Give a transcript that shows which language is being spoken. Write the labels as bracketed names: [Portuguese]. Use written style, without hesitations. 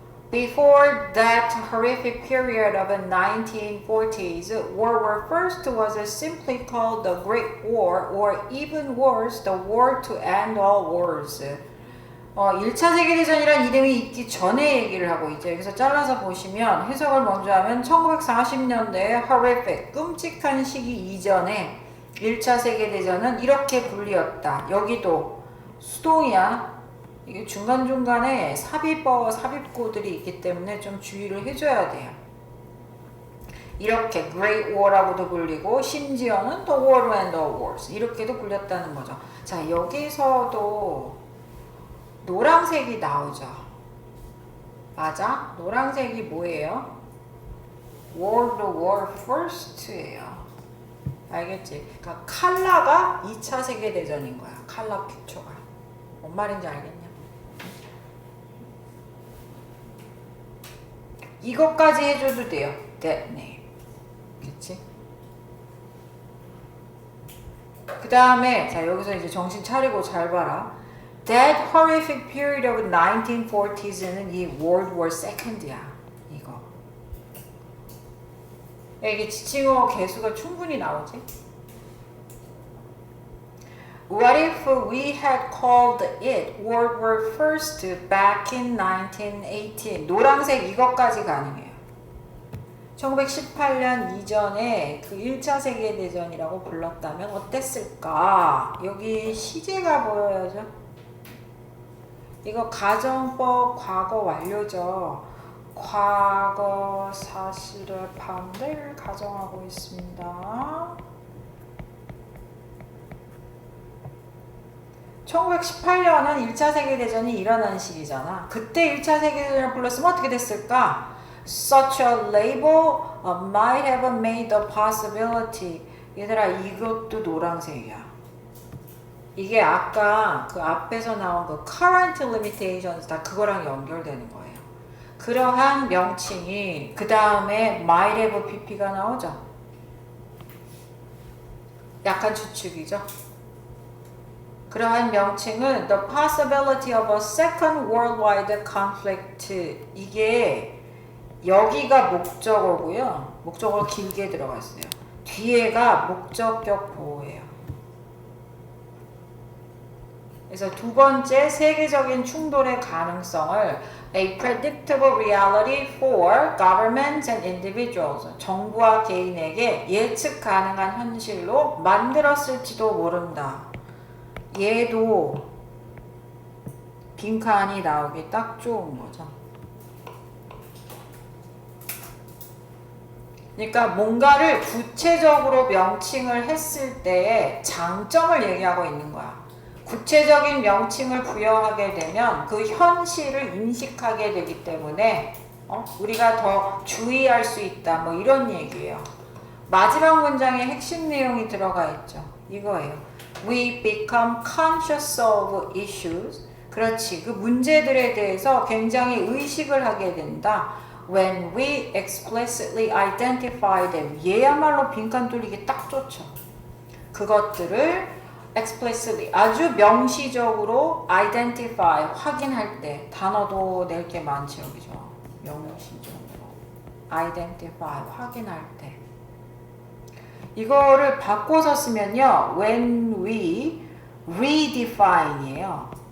[English] Before that horrific period of the 1940s, World War I was simply called the Great War, or even worse, the War to End All Wars. [Korean] 1차 세계대전이란 이름이 있기 전에 얘기를 하고 있죠. 여기서 잘라서 보시면 해석을 먼저 하면 1940년대의 horrific, 끔찍한 시기 이전에 1차 세계대전은 이렇게 불리었다. 여기도 수동이야. 이게 중간중간에 삽입고들이 있기 때문에 좀 주의를 해줘야 돼요. 이렇게 Great War라고도 불리고 심지어는 [English] The War to End All Wars [Korean] 이렇게도 불렸다는 거죠. 자, 여기서도 노란색이 나오죠. 맞아? 노란색이 뭐예요? [English] World War First예요. [Korean] 알겠지? 그러니까 컬러가 2차 세계대전인 거야. 컬러 픽처가. 뭔 말인지 알겠냐? 이것까지 해줘도 돼요. That name. 그치? 그 다음에 자 여기서 이제 정신 차리고 잘 봐라. [English] That horrific period of 1940s [Korean] 는 이 World War II야. 이거. 이게 지칭어 개수가 충분히 나오지? [English] What if we had called it World War I back in 1918? [Korean] 노란색 이것까지 가능해요. 1918년 이전에 그 1차 세계대전이라고 불렀다면 어땠을까? 여기 시제가 보여야죠. 이거 가정법 과거 완료죠. 과거 사실의 반대를 가정하고 있습니다. 1918년은 1차 세계대전이 일어난 시기잖아. 그때 1차 세계대전을 불렀으면 어떻게 됐을까? [English] Such a label might have made a possibility. [Korean] 얘들아, 이것도 노란색이야. 이게 아까 그 앞에서 나온 그 current limitations 다 그거랑 연결되는 거예요. 그러한 명칭이 그 다음에 might have pp가 나오죠. 약간 추측이죠. 그러한 명칭은 [English] the possibility of a second worldwide conflict. [Korean] 이게 여기가 목적어고요. 목적어가 길게 들어가 있어요. 뒤에가 목적격 보호예요. 그래서 두 번째, 세계적인 충돌의 가능성을 [English] a predictable reality for governments and individuals. [Korean] 정부와 개인에게 예측 가능한 현실로 만들었을지도 모른다. 얘도 빈칸이 나오기 딱 좋은 거죠. 그러니까 뭔가를 구체적으로 명칭을 했을 때의 장점을 얘기하고 있는 거야. 구체적인 명칭을 부여하게 되면 그 현실을 인식하게 되기 때문에 우리가 더 주의할 수 있다. 뭐 이런 얘기예요. 마지막 문장에 핵심 내용이 들어가 있죠. 이거예요. [English] We become conscious of issues. [Korean] 그렇지. 그 문제들에 대해서 굉장히 의식을 하게 된다. [English] When we explicitly identify them. [Korean] 얘야말로 빈칸 뚫리기 딱 좋죠. 그것들을 explicitly 아주 명시적으로 identify 확인할 때 단어도 낼 게 많죠. 그죠? 명시적으로 identify 확인할 때 이거를 바꿔서 쓰면요. [English] when we redefine이에요.